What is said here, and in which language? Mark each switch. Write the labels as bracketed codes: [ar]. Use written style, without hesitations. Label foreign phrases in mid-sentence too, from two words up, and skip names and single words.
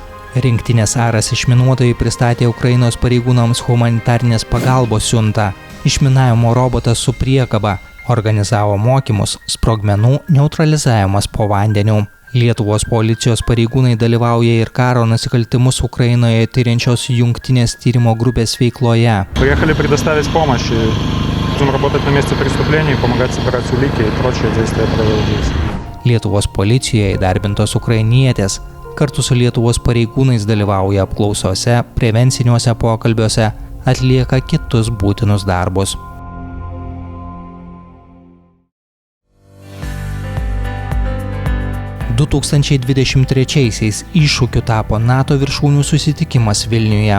[lt] Rinktinės Aras išminuotojai pristatė Ukrainos pareigūnams humanitarnės pagalbos siuntą. Išminavimo robotas su priekaba organizavo mokymus, sprogmenų neutralizavimas po vandeniu. Lietuvos policijos pareigūnai dalyvauja ir karo nusikaltimus Ukrainoje tyriančios jungtinės tyrimo grupės veikloje. [ru] Приехали предоставить помощь, будем работать на месте преступления, помогать собирать улики и прочие действия проводить. [lt] Lietuvos policijoje įdarbintos ukrainietės kartu su Lietuvos pareigūnais dalyvauja apklausose, prevenciniuose pokalbiuose, atlieka kitus būtinus darbus. – 2023-aisiais iššūkiu tapo NATO viršūnių susitikimas Vilniuje.